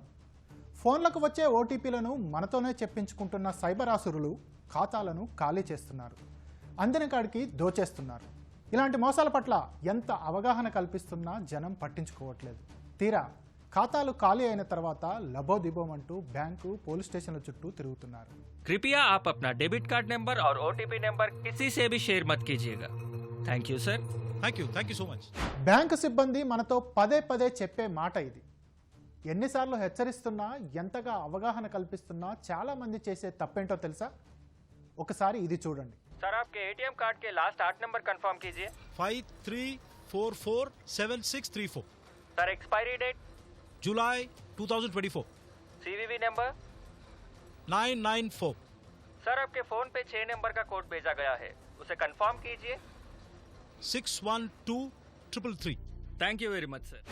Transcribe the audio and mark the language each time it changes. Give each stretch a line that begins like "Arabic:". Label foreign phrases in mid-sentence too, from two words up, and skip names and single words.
Telugu: ఫోన్లకు వచ్చే ఓటీపీలను మనతోనే చెప్పించుకుంటున్న సైబర్ ఆసురులు ఖాతాలను ఖాళీ చేస్తున్నారు, అందిన కాడికి దోచేస్తున్నారు. ఇలాంటి మోసాల పట్ల ఎంత అవగాహన కల్పిస్తున్నా జనం పట్టించుకోవట్లేదు. తీరా ఖాతాలు ఖాళీ అయిన తర్వాత లబోదిబోమంటూ బ్యాంకు
English: police stations
Telugu: చుట్టూ తిరుగుతున్నారు.
Hindi: कृपया आप अपना
English: debit card number
Hindi: और
English: OTP number
Hindi: किसी से भी शेयर मत कीजिएगा।
English: Thank you sir. Thank you so much.
Telugu: బ్యాంకు సిబ్బంది మనతో పదే పదే చెప్పే మాట ఇది. ఎన్నిసార్లు హెచ్చరిస్తున్నా, ఎంతగా అవగాహన కల్పిస్తున్నా చాలా మంది చేసే తప్పేంటో తెలుసా? ఒకసారి ఇది చూడండి.
Hindi: सर आपके
English: ATM card
Hindi: के
English: last 8 number confirm
Hindi: कीजिए। 53447634।
English: Sir expiry date
Hindi: जुलाई 2024।
English: CVV number 994।
Hindi: सर आपके फोन पे 6 नंबर का कोड भेजा गया है, उसे कंफर्म कीजिए। 612333।
English: Thank you very much sir.